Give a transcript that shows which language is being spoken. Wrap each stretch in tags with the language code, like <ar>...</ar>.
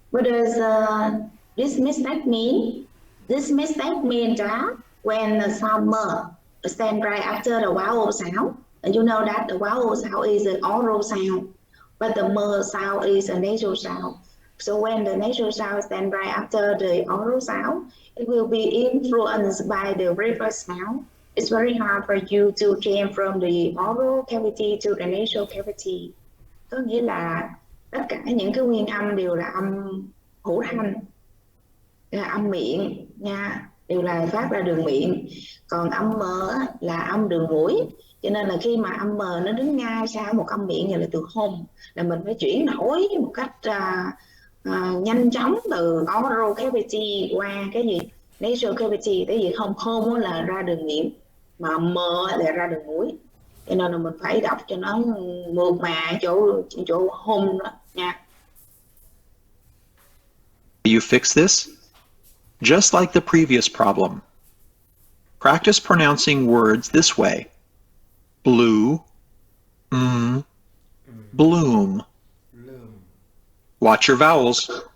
<en>What does this mistake mean? This mistake means that when the sound M stand right after the vowel sound, and you know that the vowel sound is an oral sound, but the M sound is a nasal sound. So when the nasal sound stand right after the oral sound, it will be influenced by the reverse sound. It's very hard for you to change from the oral cavity to the nasal cavity.</en> <vi>Có nghĩa là tất cả những cái nguyên âm đều là âm hữu thanh, là âm miệng nha, đều là phát ra đường miệng. Còn âm M là âm đường mũi. Cho nên là khi mà âm M nó đứng ngay sau một âm miệng như là từ home, là mình phải chuyển đổi một cách nhanh chóng từ oral cavity qua cái gì nasal cavity. Tại vì home là ra đường miệng, mà M là ra đường mũi. Cho nên là mình phải đọc cho nó mượt mà chỗ home đó nha.</vi> <en>you fix this? Just like the previous problem. Practice pronouncing words this way. Blue, bloom. Watch your vowels.</en>